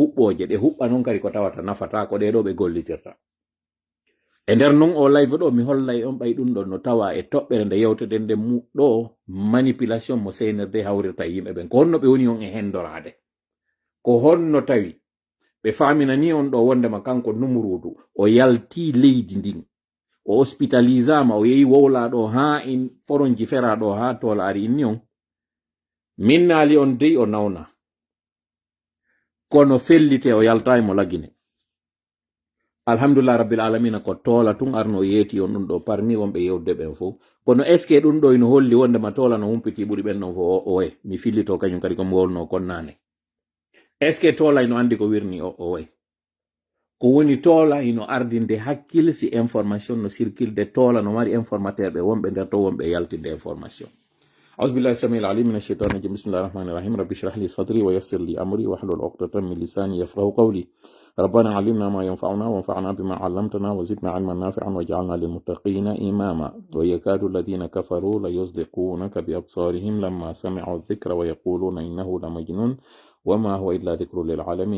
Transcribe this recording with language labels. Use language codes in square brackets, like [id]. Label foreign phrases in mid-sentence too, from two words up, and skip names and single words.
[ff] huɓɓoje ɗe huɓɓa noon kadi ko tawata nafata ko ɗeɗo ɓe gollitirta e nder non o live ɗo mi hollay on ɓay ɗum ɗon no tawa e toɓɓere nde yewteden nde mu ɗo manipulation mo seynirde hawrirta yimɓe ɓen ko honno ɓe woni on e hendorade ko honno tawi ɓe faminani on ɗo wondema kanko numurudu o yalti leydi ndin o hospitalisama o yehi wowlaɗo ha in foronji feraɗo ha tola ari inni on min naali on dey o nawna kono fellite o yalta mo lagine [ar] الحمد لله رب العالمين [ff] ko tola tun arno yeeti on ɗum ɗo parmi wonɓe yewde ɓen fof kono [fr] est ce que [ff] ɗum ɗo ino holli wondema tola no humpiti ɓuri ɓen ɗon fo owe mi fillito kañum kadi komi wolno konnane [fr] est ce que [ff] tola ino andi ko wirni owe ko woni tola ino ardinde hakkille si information no circule de tola no mari informateur ɓe wonɓe nder to wonɓe yaltinde information [ar] أعوذ بالله السميع العليم من الشيطان الرجيم بسم الله الرحمن الرحيم رب اشرح لي صدري ويسر لي أمري واحلل عقدة من لساني يفقهوا قولي ربنا علمنا ما ينفعنا وانفعنا بما علمتنا وزدنا علما نافعا واجعلنا للمتقين إماما ويكاد الذين كفروا ليصدقونك بأبصارهم لما سمعوا الذكر ويقولون إنه لمجنون وما هو إلا ذكر للعالمين